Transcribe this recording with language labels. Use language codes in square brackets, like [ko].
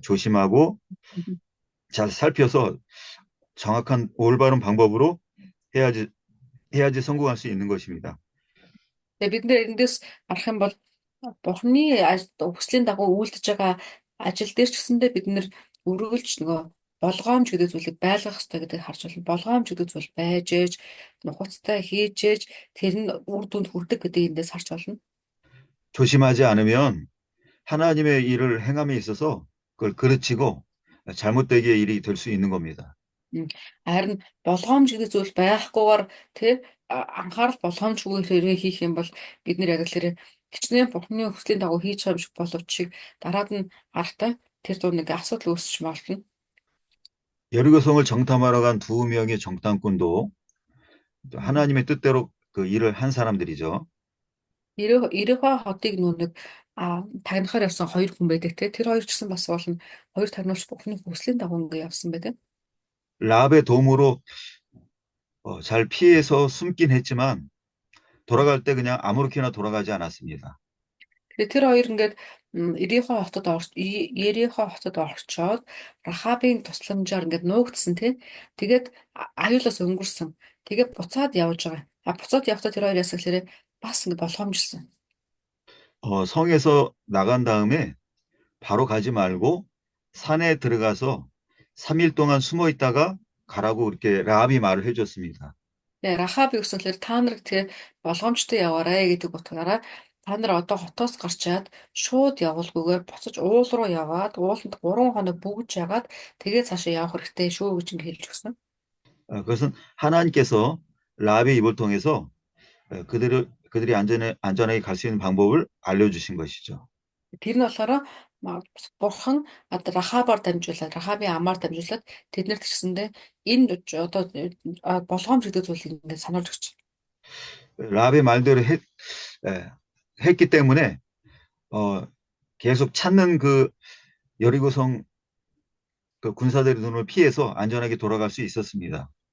[ko] 조심하고 잘 살펴서 정확한 올바른 방법으로 해야지 성공할 수 있는 것입니다. [mn] Тэгээ бид нэр эндээс харах юм бол бурхны хүслийн дагуу үйлдэж байгаа ажил дээр ч гэсэндээ бид нэр өрөөлж нөгөө болгоомж гэдэг зүйлийг байлгах хэрэгтэй гэдгийг харж байна. Болгоомж гэдэг зүйл байж ээж, нухацтай хийж ээж тэр нь үр дүнд хүрдэг гэдгийг эндээс харж байна. [ko] 조심하지 않으면 하나님의 일을 행함에 있어서 그걸 그르치고 잘못되게 일이 될 수 있는 겁니다. [mn] Харин болгоомж гэдэг зүйл байхгүйгээр тэр анхаарал болгоомжгүй хэрэг хийх юм бол бид нэр яг л тэр хичнээн бурхны хүслийн дагуу хийж байгаа юм шиг боловч дараад нь харахтаа тэр дунд нэг асуудал үүсч болно. [ko] 여리고성을 정탐하러 간 두 명의 정탐꾼도 하나님의 뜻대로 그 일을 한 사람들이죠. [mn] Ирэхва хотыг нүг тагнахаар явсан хоёр хүн байдаг те тэр хоёр ч гэсэн бас болно хоёр тагнуулч бурхны хүслийн дагуу ингэ явсан байдаг. [ko] 라합의 도움으로 잘 피해서 숨긴 했지만 돌아갈 때 그냥 아무렇게나 돌아가지 않았습니다. [mn] Тэгээ тэр хоёр ингээд Ерихо хотод орчоод Рахабын тусламжаар ингээд нуугдсан тий. Тэгээд аюулаас өнгөрсөн. Тэгээд буцаад явж байгаа. Буцаад явахдаа тэр хоёр яасан гэхээр бас ингээд болгоомжсон. [ko] 성에서 나간 다음에 바로 가지 말고 산에 들어가서 3일 동안 숨어 있다가 가라고 이렇게 라합이 말을 해줬습니다. [mn] Тэгээ Рахаб юу гэсэн гэхээр та нар тэгээ болгоомжтой яваарай гэдэг утгаараа та нар одоо хотоос гарчаад шууд явуулгүйгээр буцаж уул руу яваад ууланд 3 хоног бүгж ягаад тэгээ цаашаа явах хэрэгтэй шүү гэж ингэ хэлж өгсөн. [ko] 그것은 하나님께서 라합의 입을 통해서 그들이 안전하게 갈 수 있는 방법을 알려주신 것이죠. [mn] Тэр нь болохоор Бурхан Рахабаар дамжуулаад Рахабын амаар дамжуулаад тэднэрт гисэндээ энэ одоо болгоомж гэдэг зүйлийг ингээд сануулж өгч. [ko] 라합의 말대로 했기 때문에 계속 찾는 그 여리고성 그 군사들의 눈을 피해서 안전하게 돌아갈 수 있었습니다.